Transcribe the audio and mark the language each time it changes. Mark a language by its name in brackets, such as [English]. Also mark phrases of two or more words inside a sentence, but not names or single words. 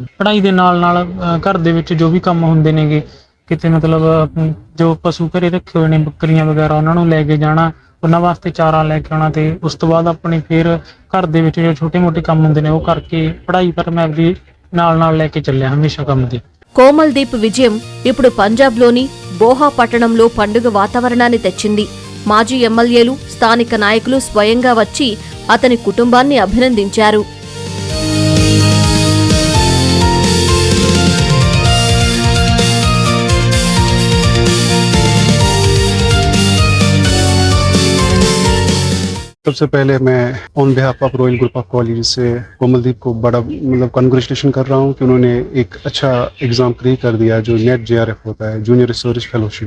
[Punjabi] ਪੜ੍ਹਾਈ ਦੇ ਨਾਲ ਨਾਲ ਘਰ ਦੇ ਵਿੱਚ ਜੋ ਵੀ ਕੰਮ ਹੁੰਦੇ ਨੇਗੇ, ਕਿਤੇ ਮਤਲਬ ਜੋ ਪਸ਼ੂ ਘਰੇ ਰੱਖੇ ਹੋਏ ਨੇ ਬੱਕਰੀਆਂ ਵਗੈਰਾ ਉਹਨਾਂ ਨੂੰ ਲੈ ਕੇ ਜਾਣਾ, ਉਹਨਾਂ ਵਾਸਤੇ ਚਾਰਾ ਲੈ ਕੇ ਆਉਣਾ ਤੇ ਉਸ ਤੋਂ ਬਾਅਦ ਆਪਣੇ ਫਿਰ ਘਰ ਦੇ ਵਿੱਚ ਜੋ ਛੋਟੇ ਮੋਟੇ ਕੰਮ ਹੁੰਦੇ ਨੇ ਉਹ ਕਰਕੇ పੜ੍ਹਾਈ ਪਰ ਮੈਂ ਵੀ ਨਾਲ ਲੈ ਕੇ ਚੱਲਿਆ ਹਮੇਸ਼ਾ ਕੰਮ ਦੇ। [Telugu] కోమల్దీప్ విజయం ఇప్పుడు పంజాబ్లోని బోహా పట్టణంలో పండుగ వాతావరణాన్ని తెచ్చింది. మాజీ ఎమ్మెల్యేలు, స్థానిక నాయకులు స్వయంగా వచ్చి అతని కుటుంబాన్ని అభినందించారు. [Hindi] सबसे पहले मैं [English] on behalf of [Hindi] रॉयल ग्रुप ऑफ कॉलेज से कोमलदीप को बड़ा मतलब कॉन्ग्रेचुलेशन कर रहा हूँ कि उन्होंने एक अच्छा [English] exam clear [Hindi] कर दिया जो नेट JRF होता है, [English] Junior Research Fellowship.